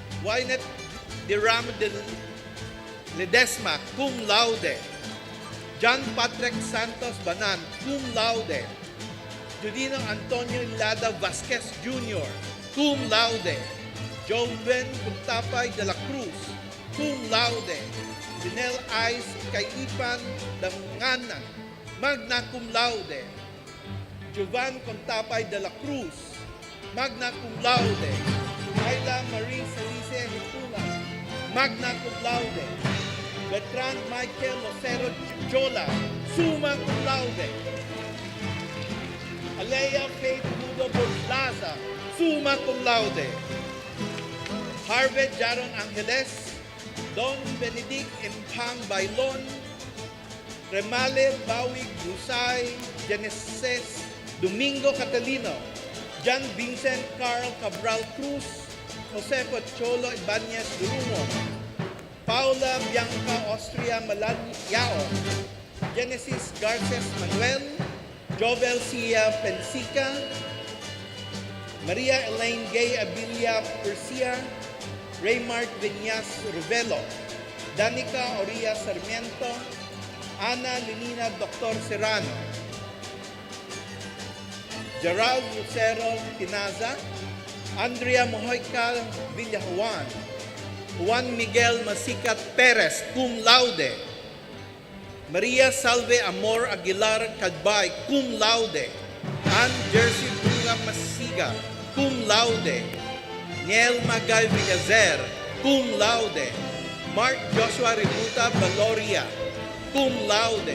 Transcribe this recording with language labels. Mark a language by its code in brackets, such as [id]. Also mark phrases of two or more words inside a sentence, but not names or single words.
[la] Violet de Ramo de Ledesma, cum laude. John Patrick Santos Banan, cum laude. Judino Antonio Lada Vasquez Jr., cum laude. Joven Puntapay de la Cruz, cum laude. Dinel Ice Kaipan Damnganan, magna cum laude. Jovan Contapay de la Cruz, magna cum laude. Ayla Marie Celice Hipula, magna cum laude. Bertrand Michael Lucero Jola, summa cum laude. Alea Faith Mudo Borlaza, summa cum laude. Harvey Jaron Angeles, Don Benedict Impang Bailon, Remale Bawig Busay, Genesis Domingo Catalino, John Vincent Carl Cabral Cruz, Jose Pocholo Ibanez Durumon, Paula Bianca Austria Malalyao, Genesis Garces Manuel, Jovel Cia Pensica, Maria Elaine Gay Abilia Persia, Raymart Viñas Rubelo, Danica Oria Sarmiento, Ana Lenina Dr. Serrano, Gerald Lucero Tinaza, Andrea Mojoica Villajuan, Juan Miguel Masicat Perez, cum laude. Maria Salve Amor Aguilar Cadbay, cum laude. Ann Jersey Bunga Masiga, cum laude. Niel Magay Villazer, cum laude. Mark Joshua Ributa Valoria, cum laude.